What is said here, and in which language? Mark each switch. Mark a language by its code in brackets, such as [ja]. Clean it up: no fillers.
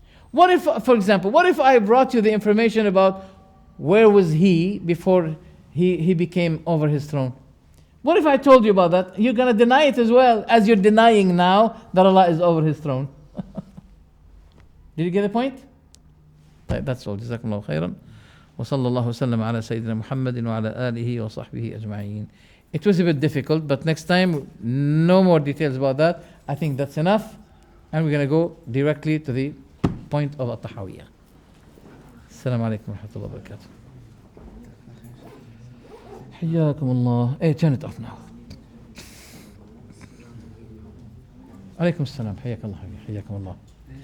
[en] What if, for example, I brought you the information about where was He before He became over His throne? What if I told you about that? You're going to deny it as well as you're denying now that Allah is over His throne. Did you get the point? That's all. Jazakumullahu khairan. [ar] وصلى الله وسلم على سيدنا محمد وعلى آله وصحبه أجمعين. [en] It was a bit difficult, but next time, no more details about that. I think that's enough. And we're going to go directly to the point of الطحاوية. [ar] السلام عليكم ورحمة الله وبركاته. حياكم الله. [en] Hey, turn it off now. [ar] عليكم السلام. حياك الله. حياكم الله.